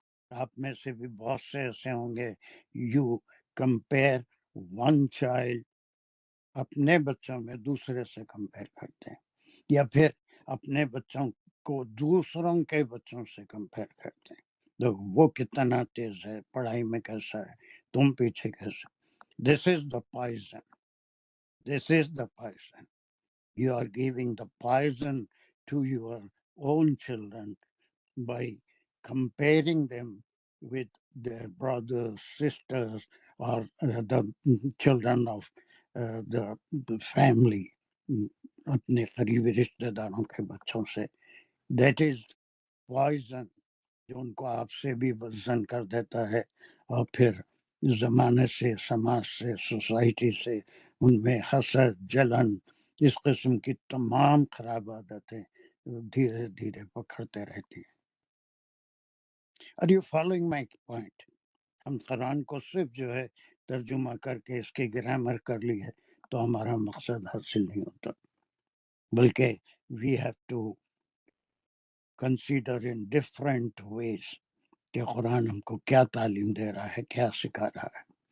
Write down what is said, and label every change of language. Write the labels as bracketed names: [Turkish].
[Urdu] آپ میں سے بھی بہت سے ایسے ہوں گے، [English] you compare one child, [Urdu] اپنے بچوں میں دوسرے سے کمپیئر کرتے ہیں، یا پھر اپنے بچوں کو دوسروں کے بچوں سے کمپیئر کرتے ہیں. وہ کتنا تیز ہے، پڑھائی میں کیسا ہے، تم پیچھے کیسے. [English] This is the poison. This is the poison. You are giving the poison to your own children by comparing them with their brothers, sisters, or the children of the family. [Urdu] اپنے قریبی رشتہ داروں کے بچوں سے. [English] That is poison [Urdu] جو ان کو آپ سے بھی بدزن کر دیتا ہے، اور پھر زمانے سے، سماج سے، سوسائٹی سے ان میں حسد، جلن، اس قسم کی تمام خراب عادتیں دھیرے دھیرے پکڑتے رہتی ہیں. [English] Are you following my point? [Urdu] ہم قرآن کو صرف جو ہے ترجمہ کر کے اس کی گرامر کر لی ہے تو ہمارا مقصد حاصل نہیں ہوتا، بلکہ [English] we have to consider in different ways [Urdu] کہ قرآن ہم کو کیا تعلیم دے رہا ہے، کیا سکھا رہا ہے.